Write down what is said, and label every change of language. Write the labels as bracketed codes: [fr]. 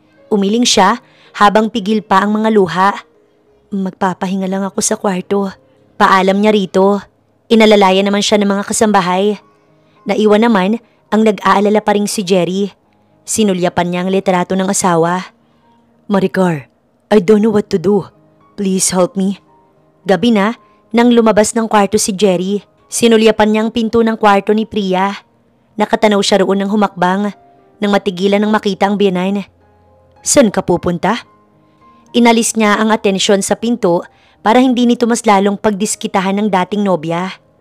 [tl] Umiling siya habang pigil pa ang mga luha. Magpapahinga lang ako sa kwarto. Paalam niya rito. Inalalayan naman siya ng mga kasambahay. Naiwan naman ang nag-aalala pa ring si Jerry. Sinulyapan niya ang litrato ng asawa. [en] Maricar, I don't know what to do. Please help me. [tl] Gabi na, nang lumabas ng kwarto si Jerry, sinulyapan niya ang pinto ng kwarto ni Priya. Nakatanaw siya roon ng humakbang nang matigilan ng makita ang biyanan. Saan ka pupunta? Inalis niya ang atensyon sa pinto para hindi nito mas lalong pagdiskitahan ng dating nobya.